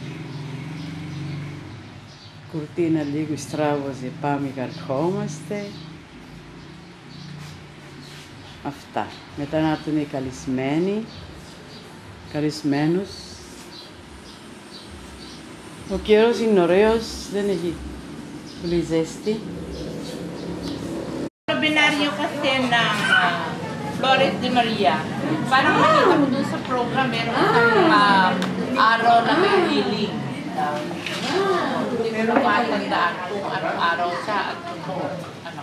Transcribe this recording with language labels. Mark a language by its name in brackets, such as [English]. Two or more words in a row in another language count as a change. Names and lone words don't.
[Greek] Κουρτίνα λίγο στράβωσε, πάμε και ερχόμαστε. Αυτά. Μετά να έρθουν οι καλεσμένους. Ο καιρός είναι ωραίος, δεν έχει πολύ ζέστη. [Filipino] Sa binaryo kasi ng Flores de Maria, parang nakita ko dun sa program, meron isang araw na may healing. Hindi ko na matandaan kung anong araw siya at kung ano.